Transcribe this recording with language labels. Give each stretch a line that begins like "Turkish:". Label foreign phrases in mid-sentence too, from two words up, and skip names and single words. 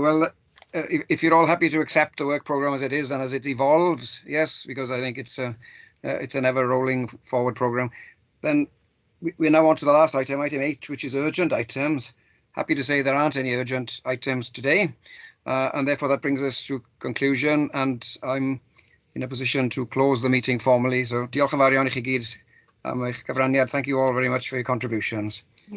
English: Well, if you're all happy to accept the work programme as it is and as it evolves, yes, because I think it's an ever rolling forward programme, then we're now on to the last item, item 8, which is urgent items. Happy to say there aren't any urgent items today, and therefore that brings us to conclusion, and I'm in a position to close the meeting formally.
Welsh: So diolch yn fawr iawn i chi gyd am eich cyfraniad.
English: Thank you all very much for your contributions.